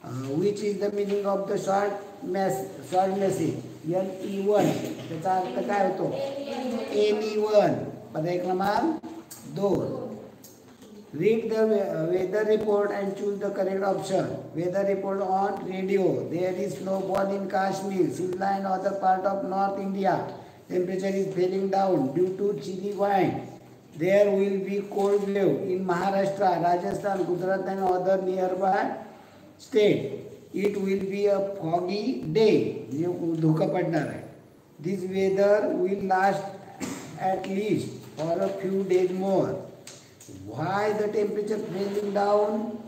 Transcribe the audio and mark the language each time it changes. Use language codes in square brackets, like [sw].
[en] Which is the meaning of the short message. [mr] LE1 त्याचा अर्थ काय होतो? anyone। पर्याय क्रमांक 2। [en] Read the weather report and choose the correct option. Weather report on radio. There is snowfall in Kashmir, Shimla and other part of north India. Temperature is falling down due to chilly wind. There will be cold wave in Maharashtra, Rajasthan, Gujarat and other nearby state. It will be a foggy day, [mr] म्हणजे धुकं पडणार आहे। [en] This weather will last at least for a few days more. Why the temperature falling down?